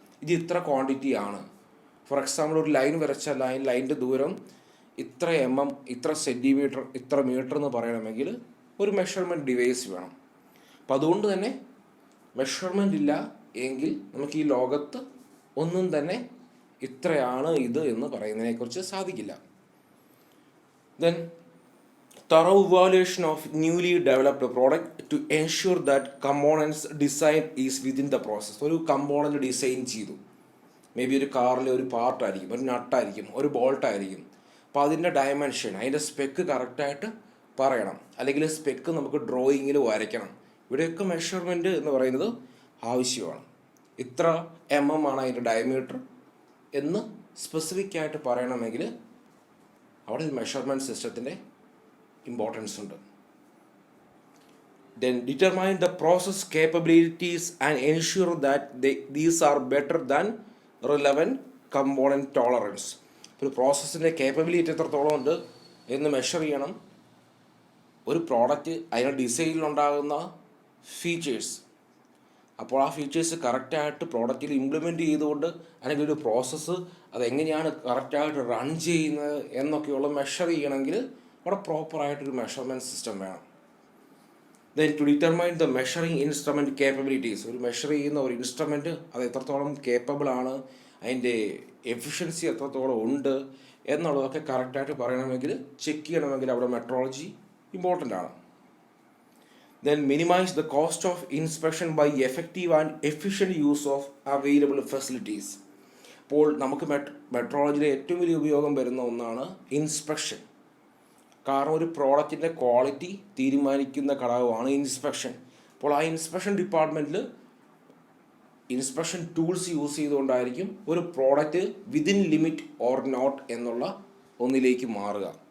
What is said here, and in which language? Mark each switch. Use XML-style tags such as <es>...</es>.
<ml>ഇത് ഇത്ര ക്വാണ്ടിറ്റി ആണ്. ഫോർ എക്സാമ്പിൾ ഒരു ലൈൻ വരച്ച ലൈനിൻ്റെ ദൂരം ഇത്ര mm, ഇത്ര സെൻറ്റിമീറ്റർ, ഇത്ര മീറ്റർ എന്ന് പറയണമെങ്കിൽ ഒരു മെഷർമെൻറ്റ് ഡിവൈസ് വേണം. അപ്പം അതുകൊണ്ട് തന്നെ മെഷർമെൻ്റ് ഇല്ല എങ്കിൽ നമുക്ക് ഈ ലോകത്ത് ഒന്നും തന്നെ ഇത്രയാണ് ഇത് എന്ന് പറയുന്നതിനെക്കുറിച്ച് സാധിക്കില്ല.</ml> <en>Then thorough evaluation of newly developed product to ensure that components design is within the process.</en> <ml>ഒരു കമ്പോണൻറ്റ് ഡിസൈൻ ചെയ്തു, മേ ബി ഒരു കാറിലെ ഒരു പാർട്ടായിരിക്കും, ഒരു നട്ടായിരിക്കും, ഒരു ബോൾട്ടായിരിക്കും. അപ്പോൾ അതിൻ്റെ ഡയമെൻഷൻ, അതിൻ്റെ സ്പെക്ക് കറക്റ്റായിട്ട് പറയണം, അല്ലെങ്കിൽ സ്പെക്ക് നമുക്ക് ഡ്രോയിങ്ങിൽ വരയ്ക്കണം. ഇവിടെയൊക്കെ മെഷർമെൻറ്റ് എന്ന് പറയുന്നത് ആവശ്യമാണ്. ഇത്ര ആണ് അതിൻ്റെ ഡയമീറ്റർ എന്ന് സ്പെസിഫിക് ആയിട്ട് പറയണമെങ്കിൽ അവിടെ ഒരു മെഷർമെൻറ്റ് സിസ്റ്റത്തിൻ്റെ ഇമ്പോർട്ടൻസ് ഉണ്ട്.</ml> <en>Then determine the process capabilities and ensure that these are better than relevant component tolerance.</en> <ml>ഒരു പ്രോസസ്സിൻ്റെ കേപ്പബിലിറ്റി എത്രത്തോളം ഉണ്ട് എന്ന് മെഷർ ചെയ്യണം. ഒരു പ്രോഡക്റ്റ് അതിൻ്റെ ഡിസൈനിലുണ്ടാകുന്ന ഫീച്ചേഴ്സ്, അപ്പോൾ ആ ഫീച്ചേഴ്സ് കറക്റ്റായിട്ട് പ്രോഡക്റ്റിൽ ഇംപ്ലിമെൻറ്റ് ചെയ്തുകൊണ്ട് അല്ലെങ്കിൽ ഒരു പ്രോസസ്സ് അതെങ്ങനെയാണ് കറക്റ്റായിട്ട് റൺ ചെയ്യുന്നത് എന്നൊക്കെയുള്ള മെഷർ ചെയ്യണമെങ്കിൽ അവിടെ പ്രോപ്പറായിട്ടൊരു മെഷർമെൻറ്റ് സിസ്റ്റം വേണം.</ml> <en>Then to determine the measuring instrument capabilities,</en> <ml>ഒരു മെഷർ ചെയ്യുന്ന ഒരു ഇൻസ്ട്രുമെൻറ്റ് അത് എത്രത്തോളം കേപ്പബിൾ ആണ്, അതിൻ്റെ എഫിഷ്യൻസി എത്രത്തോളം ഉണ്ട് എന്നുള്ളതൊക്കെ കറക്റ്റായിട്ട് പറയണമെങ്കിൽ ചെക്ക് ചെയ്യണമെങ്കിൽ അവിടെ മെട്രോളജി ഇമ്പോർട്ടൻ്റ് ആണ്.</ml> <en>Then minimize the cost of inspection by effective and efficient use of available facilities.</en> <ml>അപ്പോൾ നമുക്ക് മെട്രോളജിയിലെ ഏറ്റവും വലിയ ഉപയോഗം വരുന്ന ഒന്നാണ് ഇൻസ്പെക്ഷൻ. കാരണം ഒരു പ്രോഡക്റ്റിൻ്റെ ക്വാളിറ്റി തീരുമാനിക്കുന്ന ഘടകമാണ് ഇൻസ്പെക്ഷൻ. അപ്പോൾ ആ ഇൻസ്പെക്ഷൻ ഡിപ്പാർട്ട്മെൻറ്റിൽ ഇൻസ്പെക്ഷൻ ടൂൾസ് യൂസ് ചെയ്തുകൊണ്ടായിരിക്കും ഒരു product within limit or not എന്നുള്ള ഒന്നിലേക്ക് മാറുക.</ml>